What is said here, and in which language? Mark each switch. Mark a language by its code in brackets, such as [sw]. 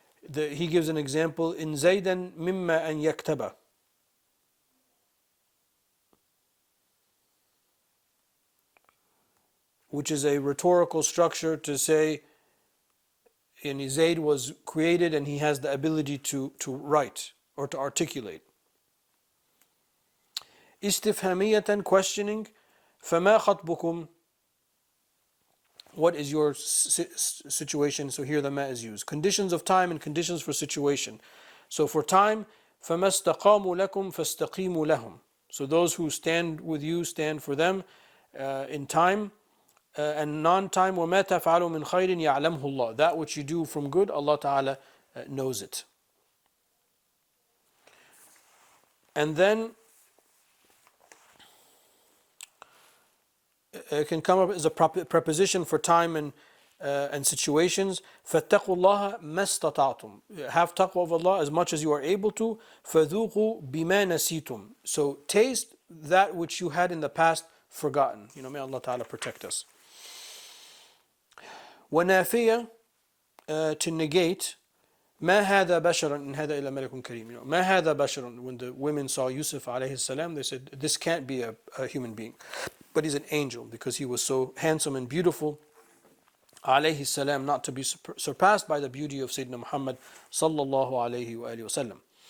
[en] He gives an example in [ar] زيدا مما أن يكتب, [en] which is a rhetorical structure to say Zayd was created and he has the ability to write or to articulate. استفهامية, questioning. [ar] فما خطبكم, [en] what is your situation? So here the ma is used. Conditions of time and conditions for situation. So for time, [ar] فما استقاموا لكم فاستقيموا لهم. [en] So those who stand with you, stand for them in time. And non-time, [ar] وما تفعلوا من خير يعلمه الله, [en] that which you do from good, Allah Ta'ala knows it. And then it can come up as a preposition for time and situations. [ar] فاتقوا الله ما استطعتم, [en] have taqwa of Allah as much as you are able to. [ar] فذوقوا بما نسيتم, [en] so taste that which you had in the past forgotten. May Allah Ta'ala protect us. ونافية, to negate. [ar] ما هذا بشرا إن هذا إلا ملك كريم. ما هذا بشرا, [en] when the women saw Yusuf alayhi salam, they said, this can't be a human being, but he's an angel, because he was so handsome and beautiful alayhi salam, not to be surpassed by the beauty of Sayyidina Muhammad sallallahu alayhi wa alihi wa sallam.